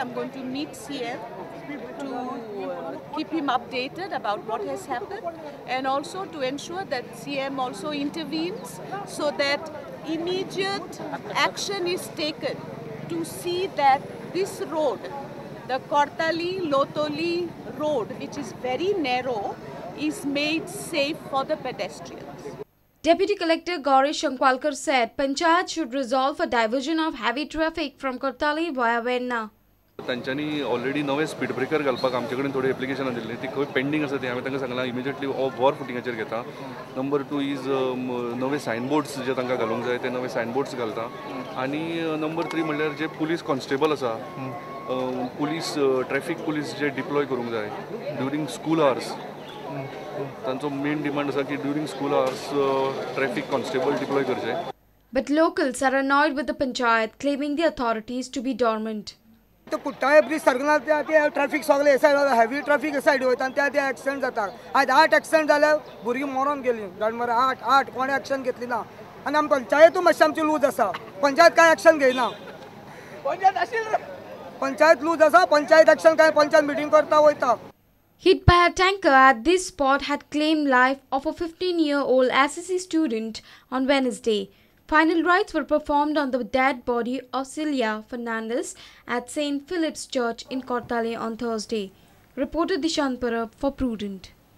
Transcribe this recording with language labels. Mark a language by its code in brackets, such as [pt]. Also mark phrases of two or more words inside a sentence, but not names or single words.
[en] I'm going to meet CM to keep him updated about what has happened and also to ensure that CM also intervenes so that immediate action is taken to see that this road, the Kortali-Lotoli road, which is very narrow, is made safe for the pedestrians. Deputy Collector Gauri Shankwalkar said Panchayat should resolve a diversion of heavy traffic from Kortali via Venna. [kok] तांच्यांनी ऑलरेडी नवे [en] speed breaker [kok] घालपाक आमचे कडेन थोडी एप्लिकेशनां दिल्ली ती खंय पेंडिंग आसा ती हांवें तांकां सांगलां इमिजिएटली वर फुटिंगाचेर घेता. [en] number 2 is [kok] नवे सायनबोर्ड्स जे तांकां घालूंक जाय ते नवे सायनबोर्ड्स घालता आनी नंबर 3 म्हणल्यार जे [en] police constable [kok] आसा [en] police traffic police [kok] जे डिप्लॉय करूंक जाय [en] during school hours [kok] तांचो [en] main demand [kok] आसा की [en] during school hours traffic constable deploy [kok] करचे. [en] But locals are annoyed with the Panchayat, claiming the authorities to be dormant. [kok] तो कुट्टाळे ब्रिज सरकना ते ट्रॅफिक सगळे सायड हेवी ट्रॅफिक सायड वयता आनी ते एक्सिडेंट जाता. आज 8 एक्सिडेंट जाले भुरगीं मरोन गेलीं गाडमरे 8 कोणे एक्शन घेतली ना आनी आमी पंचायतूय मातशी आमची लूज आसा. पंचायत काय एक्शन घेयना. पंचायत लूज आसा. पंचायत एक्शन काय पंचायत मिटींग करता वयता. [en] Hit by a tanker at this spot had claimed life of a 15-year-old SSC student on Wednesday. Final rites were performed on the dead body of Celia Fernandez at St. Philip's Church in Kortali on Thursday. Reported Dishant Parab for Prudent.